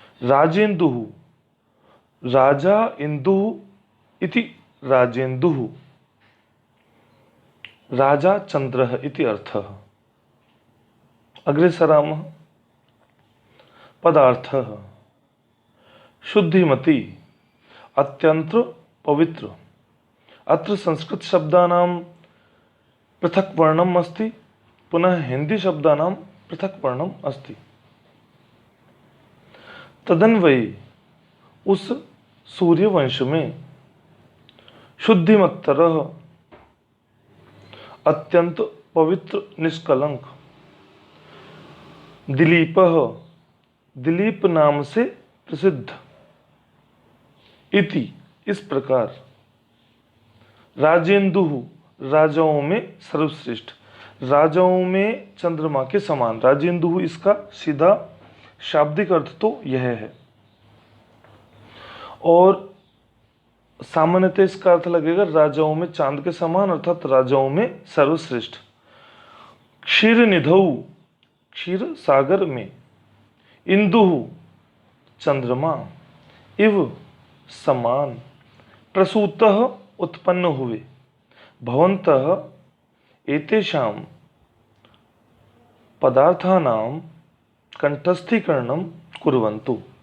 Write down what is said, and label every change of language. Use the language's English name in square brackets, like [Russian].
[Sanskrit] राजेन्दुः राजा इंदुः इति राजेन्दुः राजा चंद्रः इति अर्थः। अग्रे सरामः। पदार्थः। [Hindi] शुद्धिमती अत्यंत पवित्र। [Sanskrit] अत्र संस्कृत शब्दानां पृथक् वर्णम् अस्ति, पुनः हिंदी शब्दानां पृथक् वर्णम् अस्ति। [Hindi] तदन्वये उस सूर्यवंश में शुद्धिमत्तरः अत्यंत पवित्र निष्कलंक दिलीपः दिलीप नाम से प्रसिद्ध इति इस प्रकार राजेन्दुः राजाओं में सर्वश्रेष्ठ, राजाओं में चंद्रमा के समान। राजेन्दुः इसका सीधा शाब्दिक अर्थ तो यह है, और सामान्यतः इसका अर्थ लगेगा राजाओं में चांद के समान, अर्थात राजाओं में सर्वश्रेष्ठ। [Sanskrit] क्षीरनिधौ [Hindi] क्षीर सागर में, [Sanskrit] इंदुः चंद्रमा, इव समान, प्रसूतः [Hindi] उत्पन्न हुए, [Sanskrit] भवन्तः एतेषां पदार्थानां कंठस्थीकरणं कुर्वन्तु।